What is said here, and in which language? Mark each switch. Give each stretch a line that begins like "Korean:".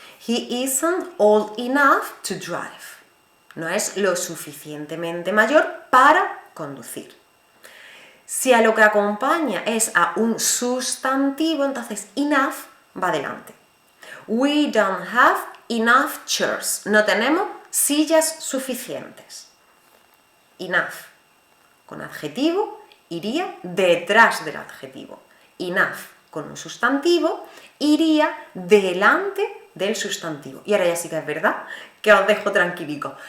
English: He isn't old enough to drive.
Spanish: No es lo suficientemente mayor para conducir. Si a lo que acompaña es a un sustantivo, entonces enough va delante.
English: We don't have enough chairs.
Spanish: No tenemos sillas suficientes. Enough con adjetivo iría detrás del adjetivo. Enough con un sustantivo iría delante del sustantivo. Y ahora ya sí que es verdad que os dejo tranquilico.